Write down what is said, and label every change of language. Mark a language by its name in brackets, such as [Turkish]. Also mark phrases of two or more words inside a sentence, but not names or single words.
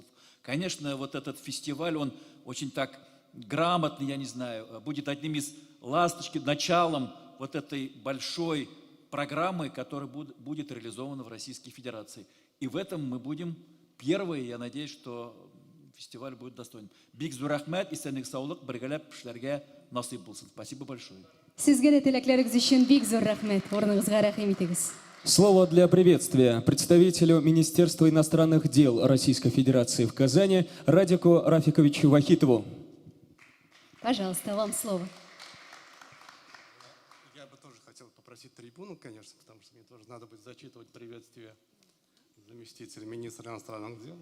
[Russian] Конечно, вот этот фестиваль, он очень так грамотный, я не знаю, будет одним из началом вот этой большой программы, которая будет реализована в Российской Федерации. И в этом мы будем первые, я надеюсь, что фестиваль будет достойным. [Tatar] Бик зур рахмәт, исәнлек саулык, бергәләп эшләргә насыйп булсын. [Russian] Спасибо большое. [Tatar] Сезгә дә теләкләрегез өчен бик зур рәхмәт. Орныгызга рәхим итегез. [Russian] Слово для приветствия представителю Министерства иностранных дел Российской Федерации в Казани Радику Рафиковичу Вахитову. Пожалуйста, вам слово. Я бы тоже хотел попросить трибуну, конечно, потому что мне тоже надо будет зачитывать приветствие заместителя министра иностранных дел.